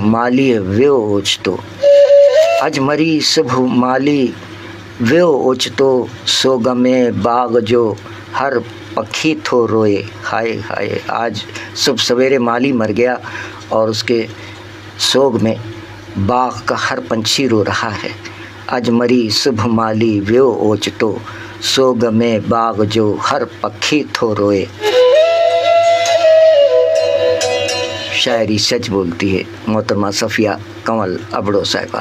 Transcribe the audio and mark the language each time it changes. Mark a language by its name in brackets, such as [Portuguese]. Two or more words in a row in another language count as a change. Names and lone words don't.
[Sindhi] माली वियो ओचितो, अज मरी सुबह माली वियो ओचितो, सोग में बाग जो हर पक्षी थो रोए। [Hindi] हाय हाय, आज सुबह सवेरे माली मर गया और उसके सोग में बाग का हर पंछी रो रहा है। [Sindhi] आज मरी सुबह माली व्यो ओचतो, सोग में बाग जो हर पक्षी थो रोए। [Hindi] शायरी सच बोलती है मोहतरमा सफ़िया कंवल अबड़ो साहिबा।